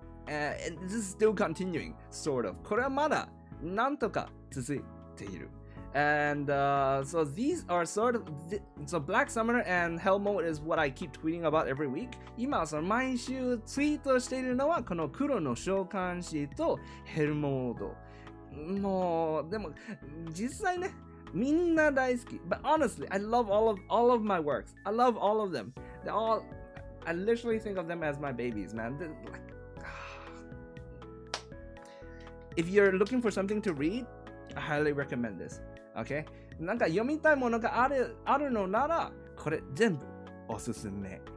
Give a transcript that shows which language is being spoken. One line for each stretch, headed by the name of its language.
English: And this is still continuing, sort of.
Japanese: これはまだなんとか続いている。
English: And so these are sort of so Black Summoner and Hell Mode is what I keep tweeting about every week.
Japanese: 今その毎週ツイートしているのはこの黒の召喚師とヘルモード。もうでも実際ねみんな大好き。
English: But honestly, I love all of my works. I love all of them. They're all I literally think of them as my babies, man. Like, if you're looking for something to read, I highly recommend this. Okay?
Japanese: なんか読みたいものがあるのなら、これ全部おすすめ。